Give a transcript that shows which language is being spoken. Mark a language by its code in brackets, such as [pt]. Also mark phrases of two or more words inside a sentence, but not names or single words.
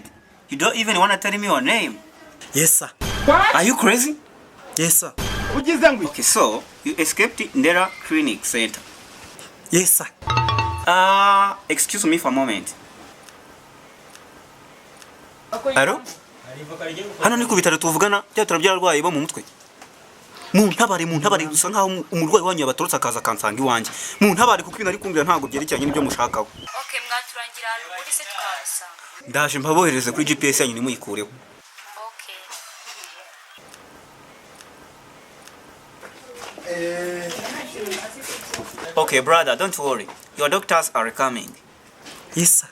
[en] You don't even want to tell me your name. Yes, sir. Are you crazy? Yes, sir. Okay, so you escaped Ndera Clinic Center. Yes, sir. Excuse me for a moment. Hello? [rw] Hano ni ku bitaro tuvugana bya turabyara arwaye bo mu mutwe. Muntabare gusa nkaho umurwayi wanyu yabatorotse akaza kansanga iwanjye. Muntabare kuko ibintu ari kumbwira ntabwo byerekeranye n'ibyo mushakaho. Okay, mwaturangira ahantu muri se twabasanga. Ndaje mpabohereze kuri GPS yanyu nimuyikureho. [en] Okay. Okay, brother, don't worry. Your doctors are coming. Yes, sir.